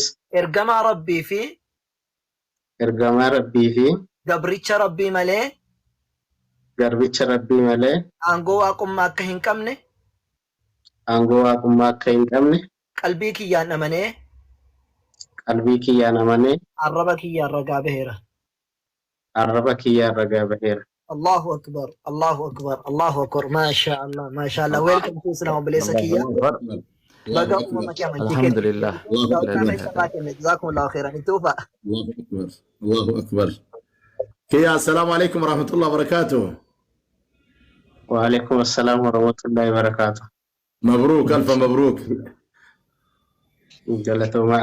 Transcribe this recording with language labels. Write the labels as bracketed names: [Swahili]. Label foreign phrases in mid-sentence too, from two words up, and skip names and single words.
[Oromo] ergamaa rabbii fi gabricha rabbii malee garbicha rabbii malee aangoo waaqummaa akka hin qabne qalbii kiyyaan amanee arraba kiyyaan ragaa baheera. [Arabic] الله أكبر. الله أكبر. ما شاء الله. [English] Welcome to Islam Blessa Kiyya. [Oromo] Baga umama kiyya manjike. [Arabic] Alhamdulillah. جزاكم الله خيرا. Itufa. الله أكبر. Kiyya السلام عليكم ورحمة الله وبركاته. وعليكم السلام ورحمة الله وبركاته. مبروك ألف مبروك. [Oromo] جلتوما.